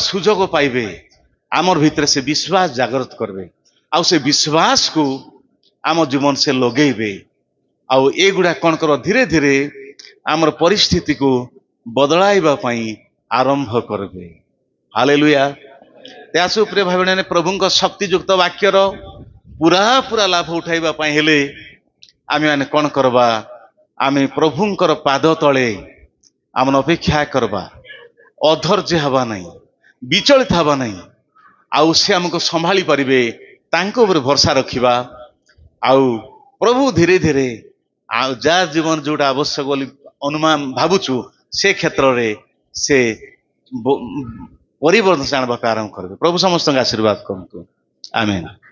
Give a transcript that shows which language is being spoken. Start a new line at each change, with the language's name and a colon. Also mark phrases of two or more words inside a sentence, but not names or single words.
Odia: ସୁଯୋଗ ପାଇବେ ଆମର ଭିତରେ ସେ ବିଶ୍ୱାସ ଜାଗ୍ରତ କରିବେ ଆଉ ସେ ବିଶ୍ୱାସକୁ ଆମ ଜୀବନ ସେ ଲଗେଇବେ ଆଉ ଏଗୁଡ଼ା କ'ଣ କରିବ ଧୀରେ ଧୀରେ ଆମର ପରିସ୍ଥିତିକୁ ବଦଳାଇବା ପାଇଁ ଆରମ୍ଭ କରିବେ ହାଲେଲୁୟା
Hindi: त्यासु प्रिय भाई बहन
Odia: प्रभुଙ୍କ ଶକ୍ତିଯୁକ୍ତ ବାକ୍ୟର ପୁରା ଲାଭ ଉଠାଇବା ପାଇଁ ହେଲେ ଆମେ ମାନେ କ'ଣ କରିବା ଆମେ ପ୍ରଭୁଙ୍କର ପାଦ ତଳେ ଆମେ ଅପେକ୍ଷା କରିବା ଅଧୈର୍ଯ୍ୟ ହେବା ନାହିଁ ବିଚଳିତ ହେବା ନାହିଁ ଆଉ ସେ ଆମକୁ ସମ୍ଭାଳି ପାରିବେ ତାଙ୍କ ଉପରେ ଭରସା ରଖିବା ଆଉ ପ୍ରଭୁ ଧୀରେ ଧୀରେ ଆଉ ଯାହା ଜୀବନ ଯୋଉଟା ଆବଶ୍ୟକ ବୋଲି ଅନୁମାନ ଭାବୁଛୁ ସେ କ୍ଷେତ୍ରରେ ସେ ପରିବର୍ତ୍ତନ ଆଣିବାକୁ ଆରମ୍ଭ କରିବେ ପ୍ରଭୁ ସମସ୍ତଙ୍କୁ ଆଶୀର୍ବାଦ କରନ୍ତୁ ଆମେନ୍।